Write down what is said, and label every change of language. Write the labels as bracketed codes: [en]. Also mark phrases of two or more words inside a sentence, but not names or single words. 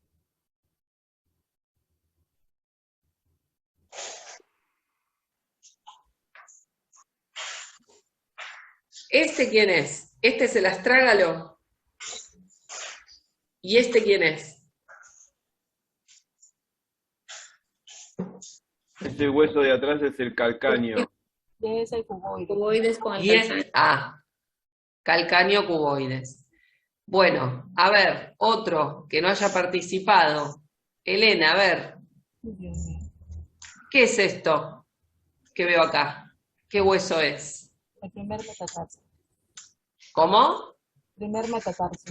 [es] ¿Este quién es? ¿Este es el astrágalo? ¿Y este quién es? Este hueso de atrás es el calcáneo. Es el cuboide. Cuboides con el Y es calcáneo. calcáneo cuboides. Bueno, a ver, otro que no haya participado. Elena, a ver. ¿Qué es esto que veo acá? ¿Qué hueso es? El primer metatarso. ¿Cómo? Primer metatarso.